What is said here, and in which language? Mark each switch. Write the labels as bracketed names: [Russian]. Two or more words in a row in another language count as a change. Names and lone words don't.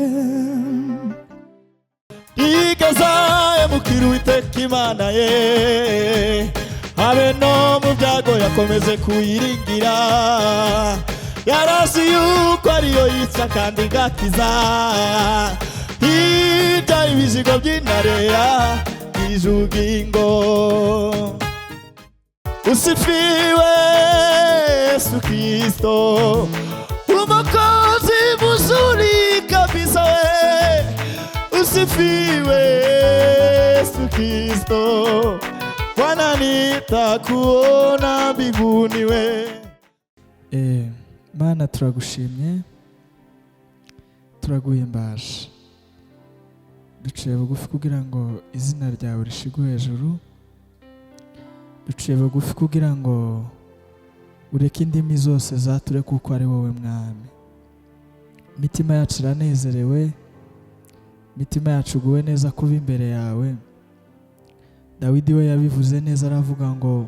[Kinyarwanda] igeza yamukira Uwiteka Imana ye habe no mu byago yakomeze kuyiringira yarasi yuko ariyo yica kandi igakiza hirya ibizigo by'intare yagirije ubugingo [Swahili] usifiwe Yesu Kristo umukozi mzuri kabisa we usifiwe Yesu Kristo Bwana nitakuona mbinguni we. [Kinyarwanda] Mana turagushimye turaguhimbaje duciye bugufi kugira ngo izina ryawe rishigwe hejuru duciye bugufi kugira ngo ureke indimi zose zature kuko ari wowe mwami imitima yacu iranezerewe imitima yacu guwe neza kuba imbere yawe Dawidi we yabivuze neza aravuga ngo